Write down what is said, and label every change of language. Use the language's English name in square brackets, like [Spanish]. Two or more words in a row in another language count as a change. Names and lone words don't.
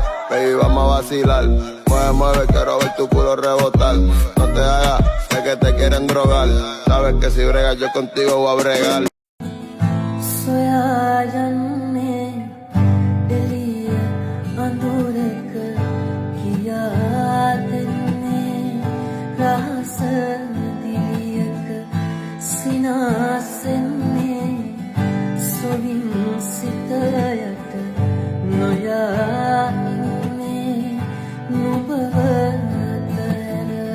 [Spanish] baby, vamos a vacilar. Mueve, mueve, quiero ver tu culo rebotar. No te hagas, sé que te quieren drogar. Sabes que si bregas yo contigo voy a bregar. [Sinhala] සොයායන්නේ එළිය අඳුරක කියා දෙන්නේ රහස දිලියක සිනාසෙන්නේ සොවින් සිතයට නොයා ඉන්නේ නුඹව අතහැර